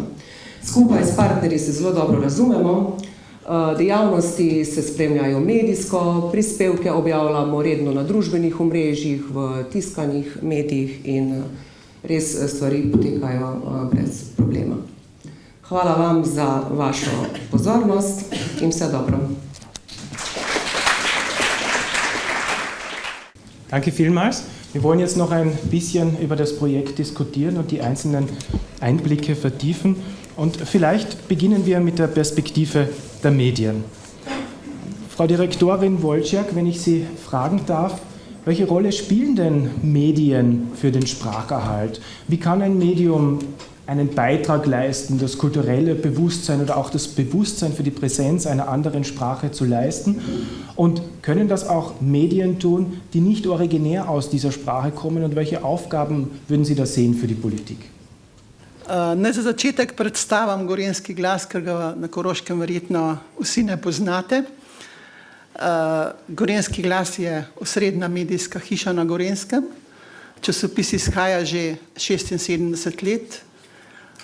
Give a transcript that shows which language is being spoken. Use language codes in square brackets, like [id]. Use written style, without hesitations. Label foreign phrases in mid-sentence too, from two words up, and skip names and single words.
[sl] Skupaj s partnerji se zelo dobro razumemo, dejavnosti se spremljajo medijsko, prispevke objavljamo redno na družbenih omrežjih, v tiskanih medijih in res stvari potekajo brez problema. Hvala vam za vašo pozornost in vse dobro. [de] Danke vielmals. Wir wollen jetzt noch ein bisschen über das Projekt diskutieren und die einzelnen Einblicke vertiefen. Und vielleicht beginnen wir mit der Perspektive der Medien. Frau Direktorin Wolczak, wenn ich Sie fragen darf, welche Rolle spielen denn Medien für den Spracherhalt? Wie kann ein Medium einen Beitrag leisten, das kulturelle Bewusstsein oder auch das Bewusstsein für die Präsenz einer anderen Sprache zu leisten? Und können das auch Medien tun, die nicht originär aus dieser Sprache kommen? Und welche Aufgaben würden Sie da sehen für die Politik? [sl] Naj za začetek predstavim Gorenjski glas, ker ga na Koroškem verjetno vsi ne poznate. Gorenjski glas je osrednja medijska hiša na Gorenjskem. Časopis izhaja že 76 let.